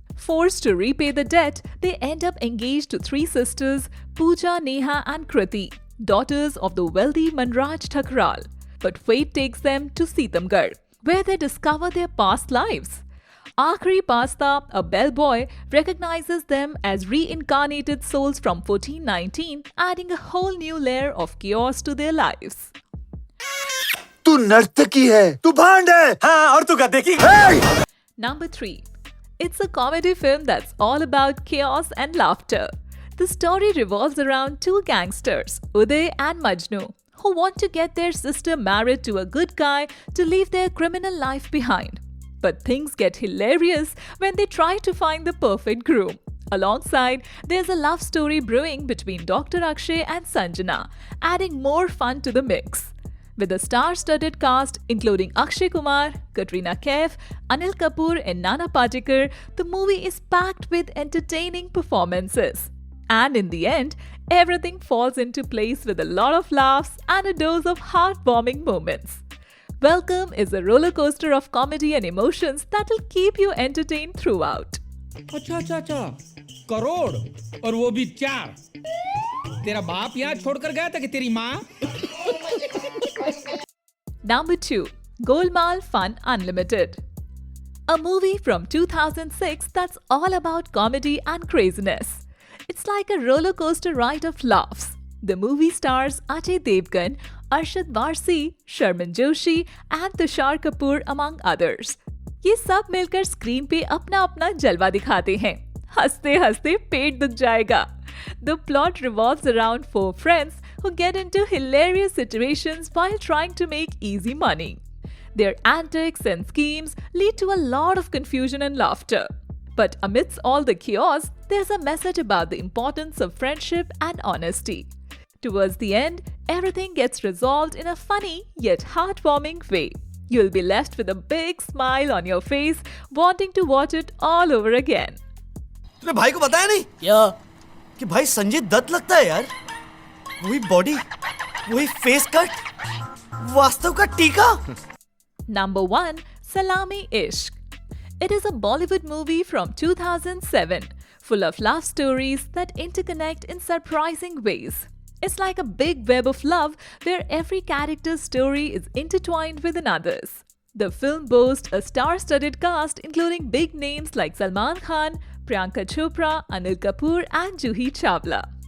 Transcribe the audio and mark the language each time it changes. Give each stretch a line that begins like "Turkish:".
English: Forced to repay the debt, they end up engaged to 3 sisters, Pooja, Neha and Kriti, daughters of the wealthy Manraj Thakral. But fate takes them to Sitamgarh, where they discover their past lives. Akhri Pasta, a bellboy, recognizes them as reincarnated souls from 1419, adding a whole new layer of chaos to their lives.
Hindi: तू नर्तकी है, तू भांड है, हाँ और तू गधे की है।
English: Number 3. It's a comedy film that's all about chaos and laughter. The story revolves around 2 gangsters, Uday and Majnu, who want to get their sister married to a good guy to leave their criminal life behind. But things get hilarious when they try to find the perfect groom. Alongside, there's a love story brewing between Dr. Akshay and Sanjana, adding more fun to the mix. With a star-studded cast including Akshay Kumar, Katrina Kaif, Anil Kapoor and Nana Patekar, the movie is packed with entertaining performances. And in the end, everything falls into place with a lot of laughs and a dose of heartwarming moments. Welcome is a roller coaster of comedy and emotions that will keep you entertained throughout.
Hindi: अच्छा करोड़ और वो भी 4। तेरा बाप यहाँ छोड़कर गया था कि तेरी माँ?
English: Number 2. Golmaal Fun Unlimited. A movie from 2006 that's all about comedy and craziness. It's like a roller coaster ride of laughs. The movie stars Ajay Devgan, Arshad Varsi, Sharman Joshi and Tushar Kapoor among others.
Hindi: ये सब मिलकर screen पे अपना अपना जलवा दिखाते हैं। हंसते हंसते पेट दुख जाएगा।
English: The plot revolves around 4 friends who get into hilarious situations while trying to make easy money. Their antics and schemes lead to a lot of confusion and laughter. But amidst all the chaos, there's a message about the importance of friendship and honesty. Towards the end, everything gets resolved in a funny yet heartwarming way. You'll be left with a big smile on your face, wanting to watch it all over again.
Hindi: तूने भाई को बताया नहीं क्या कि भाई संजय दत्त लगता है यार, वही बॉडी, वही फेस कट, वास्तव का टीका.
English: Number 1. Salami Ishq. It is a Bollywood movie from 2007, full of love stories that interconnect in surprising ways. It's like a big web of love where every character's story is intertwined with another's. The film boasts a star-studded cast including big names like Salman Khan, Priyanka Chopra, Anil Kapoor and Juhi Chawla.